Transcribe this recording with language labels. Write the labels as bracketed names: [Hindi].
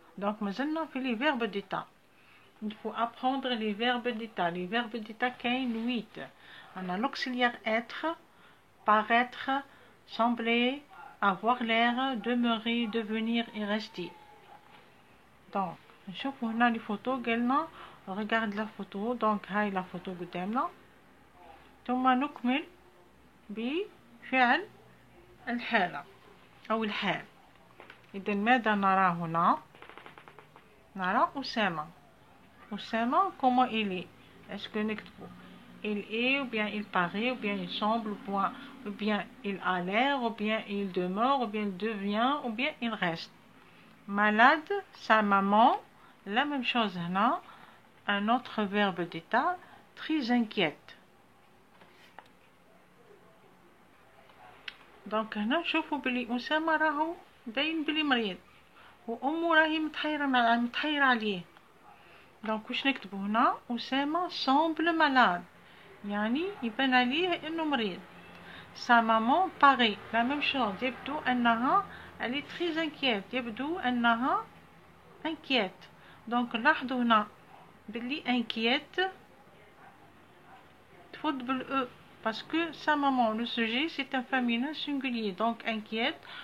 [French] donc maintenant fait les verbes d'état. il faut apprendre les verbes d'état. les verbes d'état كاين 8. on a l'auxiliaire être, paraître, sembler, avoir l'air, demeurer, devenir et rester. donc [Arabic] نشوفوا هنا [French] les photos [Arabic] قالنا [French] regarde la photo. [Arabic] donc هاي la photo قدامنا ثم نكمل بفعل الحالة أو الحال. إذا ماذا نرى هنا؟ نرى أسامة [French] comment il est. est-ce que [Arabic] نكتبو [French] il est ou bien il paraît ou bien il semble ou bien il a l'air ou bien il demeure ou bien il devient ou bien il reste. malade sa maman la même chose هنا un autre verbe d'état très inquiète. [Arabic] donc هنا نشوفوا بلي أسامة راهو باين بلي مريض وأمه راهي متحيرة عليه. donc واش نكتبوا هنا أسامة [French] semble malade [Arabic] يعني يبان عليه إنه مريض. [French] sa maman paraît la même chose [Arabic] يبدو أنها [French] elle est très inquiète يبدو أنها inquiète. donc [Arabic] لاحظوا هنا بلي [French] inquiète [Arabic] تفوت بالأ [French] parce que sa maman le sujet c'est un féminin singulier donc inquiète.